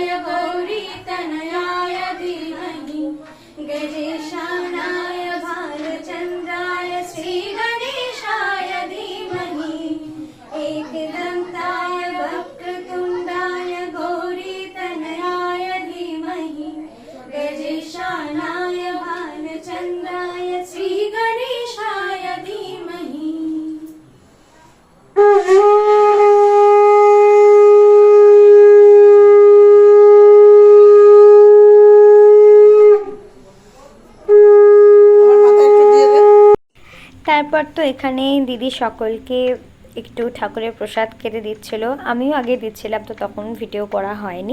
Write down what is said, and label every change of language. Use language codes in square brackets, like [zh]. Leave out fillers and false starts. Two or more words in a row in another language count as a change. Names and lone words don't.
[sa] गौरीतनयाय धीमहि गजेशानाय भालचन्द्राय श्रीगणेशाय धीमहि एकदन्ताय वक्रतुण्डाय गौरीतनयाय धीमहि गजेशानाय भालचन्द्राय श्रीगणेशाय धीमहि। [bn] তারপর তো এখানে দিদি সকলকে একটু ঠাকুরের প্রসাদ খেতে দিচ্ছিল, আমিও আগে দিচ্ছিলাম, তো তখন ভিডিও করা হয়নি।